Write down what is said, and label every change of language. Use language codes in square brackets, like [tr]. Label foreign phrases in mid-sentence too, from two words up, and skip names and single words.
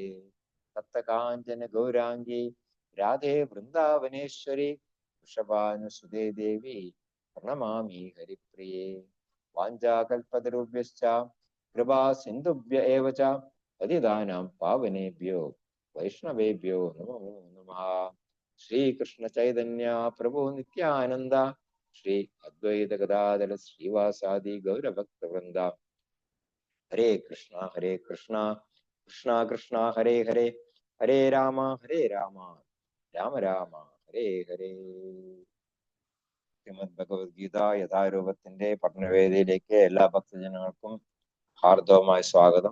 [sa] तप्तकाञ्चन गौराङ्गी राधे वृन्दावनेश्वरी वृषभानुसुते देवी प्रणमामि हरिप्रिये। वाञ्छाकल्पतरुभ्यश्च कृपा सिन्धुभ्य एव च पतितानां पावनेभ्यो वैष्णवेभ्यो नमो नमः। श्रीकृष्ण चैतन्य प्रभु नित्यानंद ശ്രീ അദ്വൈത ഗദാധര ശ്രീവാസാദി ഗൗരഭക്തവൃന്ദ. ഹരേ കൃഷ്ണ കൃഷ്ണ കൃഷ്ണ ഹരേ ഹരേ, ഹരേ രാമ രാമ രാമ ഹരേ ഹരേ. [ml] ശ്രീമദ് ഭഗവത്ഗീത യഥാരൂപത്തിന്റെ പഠനവേദിയിലേക്ക് എല്ലാ ഭക്തജനങ്ങൾക്കും ഹാർദവമായ സ്വാഗതം.